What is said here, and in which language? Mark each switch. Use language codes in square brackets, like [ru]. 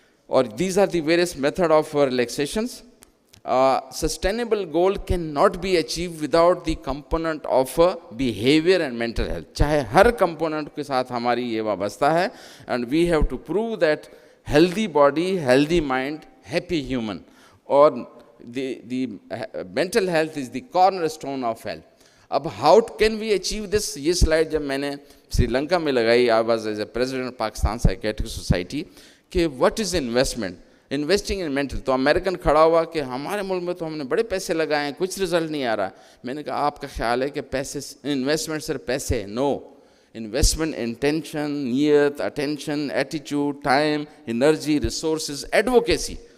[en] اور these are the various method of relaxations. Sustainable goal can not be achieve without the component of behaviour and mental health. [ur] چاہے ہر component کے ساتھ ہماری یہ وابستہ ہے, [en] And we have to prove that healthy body, healthy mind, happy human. اور the mental health is the cornerstone of health. اب how can we achieve this? [ur] یہ سلائڈ جب میں نے سری لنکا میں لگائی, [en] I was as a president of Pakistan Psychiatric Society, کہ what is investment? Investing in mental. [ur] تو امریکن کھڑا ہوا کہ ہمارے ملک میں تو ہم نے بڑے پیسے لگائے ہیں, کچھ رزلٹ نہیں آ رہا. میں نے کہا آپ کا خیال ہے کہ پیسے, انویسٹمنٹ صرف پیسے؟ نو, انویسٹمنٹ انٹینشن, نیت, attention, attitude, time, energy, resources, advocacy.